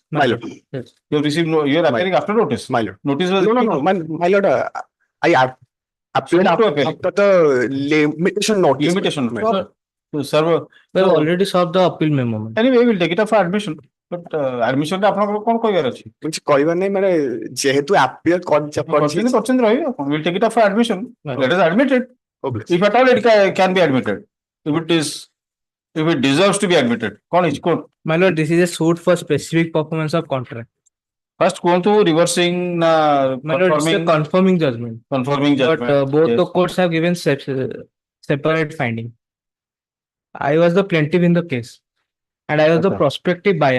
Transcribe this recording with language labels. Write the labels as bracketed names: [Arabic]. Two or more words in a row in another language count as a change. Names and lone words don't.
[English] My lord. Yes. You have received you are appearing after notice. My lord. Notice was No, my lord, I appeared after the limitation notice. Limitation. my lord. To serve. We have already served the appeal memo. Anyway, we'll take it up for admission. But admission [Odia] ଟା ଆପଣଙ୍କର କଣ କହିବାର ଅଛି? କିଛି କହିବାର ନାହିଁ ମାନେ ଯେହେତୁ appear କରିଛନ୍ତି ରହିବ କଣ? [English] We'll take it up for admission. Let us admit it. If at all it can be admitted. If it deserves to be admitted. [Odia] କଣ ହେଇଛି କୋର୍ଟ? [English] My lord, this is a suit for specific performance of contract. [Odia] First କୁହନ୍ତୁ reversing na [English] My lord, it's a confirming judgment. Confirming judgment. But both Yes. the courts have given separate finding. I was the plaintiff in the case. And I was the prospective buyer.